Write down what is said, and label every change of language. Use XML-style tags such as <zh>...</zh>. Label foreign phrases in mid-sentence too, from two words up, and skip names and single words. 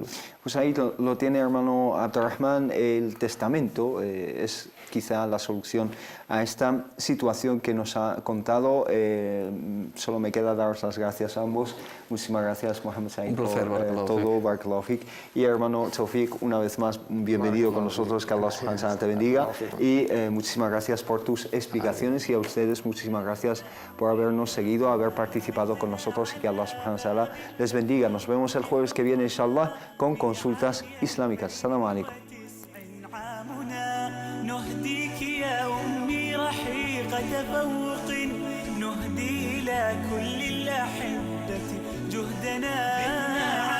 <es>Pues ahí lo tiene, hermano Abdurrahman. El testamento es quizá la solución a esta situación que nos ha contado. Solo me queda daros las gracias a ambos. Muchísimas gracias, Mohamed Said, por todo.</es> <ar>بارك الله فيك.</ar> <es>Y hermano Tawfiq, una vez más, bienvenido con nosotros, que</es> <ar>الله سبحانه وتعالى</ar> <es>te bendiga. Y muchísimas gracias por tus explicaciones, y a ustedes muchísimas gracias por habernos seguido, haber participado con nosotros, y que</es> <ar>الله سبحانه وتعالى</ar> <es>les bendiga. Nos vemos el jueves que viene, inshallah, con consultas islámicas.</es> <ar>السلام عليكم. نهديك يا أمي رحيق تفوق نهدي إلى كل الأحبة جهدنا</ar>